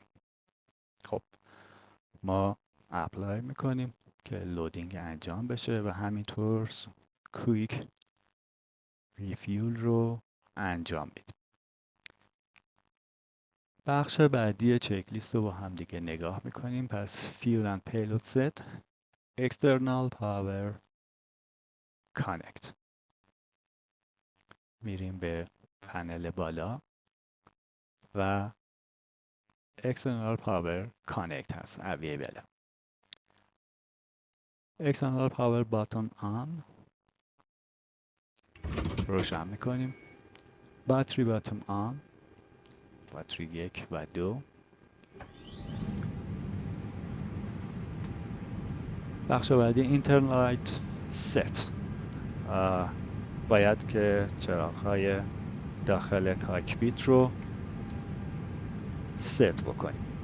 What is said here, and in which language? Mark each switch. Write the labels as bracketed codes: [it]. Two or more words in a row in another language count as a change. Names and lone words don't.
[fa] خب ما اپلای میکنیم که لودینگ انجام بشه و همینطور [en] quick refuel [fa] رو انجام میدیم. بخش بعدی چک لیست رو با هم دیگه نگاه میکنیم. [en] پس fuel and payload set external power connect. [fa] میریم به پنل بالا و [en] external power connect [fa] هست available. [en] external power button on [fa] روشن میکنیم. [en] battery button on، [fa] باتری 1 و 2 بخش بعدی [en] internal light set. [fa] باید که چراغ‌های داخل کاکپیت رو ست بکنیم.